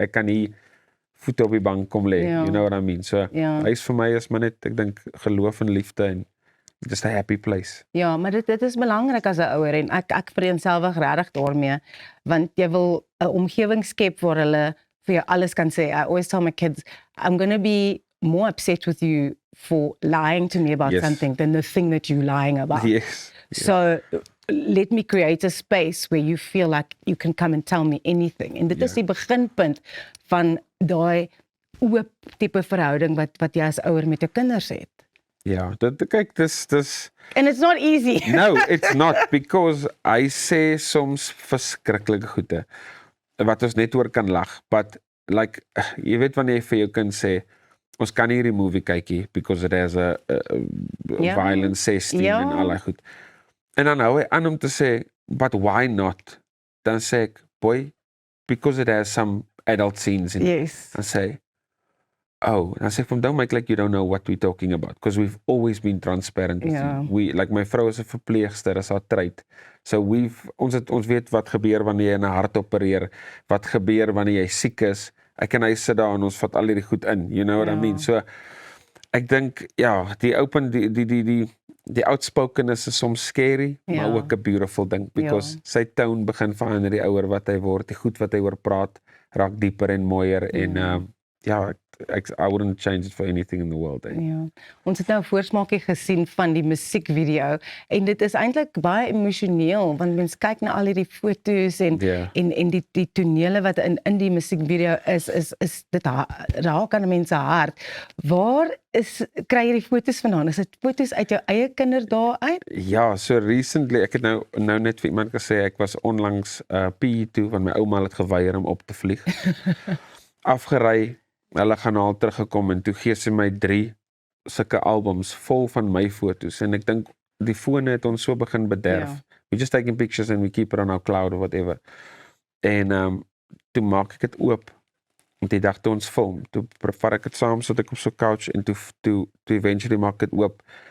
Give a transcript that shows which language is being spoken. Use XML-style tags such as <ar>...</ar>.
<af>Ek kan hier voete op die bank kom lê,</af> <en>you know what I mean?</en> <af>So, huis vir my is maar net, ek dink, geloof en liefde en</af> <en>just a happy place.</en> <af>Ja, maar dit is belangrik as 'n ouer en ek vereenselwig regtig daarmee, want jy wil 'n omgewing skep waar hulle vir jou alles kan sê.</af> <en>I always tell my kids, I'm going to be more upset with you for lying to me about something than the thing that you're lying about. Yes. So let me create a space where you feel like you can come and tell me anything.</en> <af>En dit is die beginpunt van daai oop tipe verhouding wat jy as ouer met jou kinders het. Ja, kyk, dis</af> <en>And it's not easy. No, it's not, because</en> <af>hy sê soms verskriklike goede wat ons net oor kan lag,</af> <en>but like,</en> <af>jy weet wanneer jy vir jou kind sê, ons kan nie hierdie movie kykie</af> <en>because it has a violence 16</en> <af>en al die goed. En dan hou hy aan om te sê,</af> <en>but why not?</en> <af>Dan sê ek,</af> <en>boy, because it has some adult scenes in it.</en> <af>Dan sê, dan sê ek vir hom,</af> <en>don't make like you don't know what we're talking about, because we've always been transparent with you.</en> <af>Like my vrou is 'n verpleegster, is haar tryd. So ons weet wat gebeur wanneer jy in 'n hart opereer, wat gebeur wanneer jy siek is. Ek en hy sit daar en ons vat al hierdie goed in,</af> <en>you know what I mean?</en> <af>So ek dink, die open, die outspokenness is soms scary, maar ook 'n beautiful ding, because sy tone begin verander die ouer wat hy word, die goed wat hy oor praat, raak dieper en mooier en</af> <en>I wouldn't change it for anything in the world.</en> <af>Ja. Ons het nou 'n voorsmaakie gesien van die musiekvideo en dit is eintlik baie emosioneel want mens kyk na al hierdie foto's en die tonele wat in die musiekvideo is dit raak aan mense hart. Waar kry jy die foto's vandaan? Is dit foto's uit jou eie kinderdae uit? Ja,</af> <en>so recently,</en> <af>ek het nou net vir iemand gesê, ek was onlangs PE toe, want my ouma het geweier om op te vlieg. Afgery, hulle gaan al teruggekom en toe gee sy my 3 sulke albums vol van my foto's en ek dink die fone het ons so begin bederf.</af> <en>We just taking pictures and we keep it on our cloud or whatever.</en> <af>En toe maak ek dit oop. En die dag toe ons film, toe vat ek dit saam sodat ek op so 'n couch en toe eventually maak ek dit oop.</af>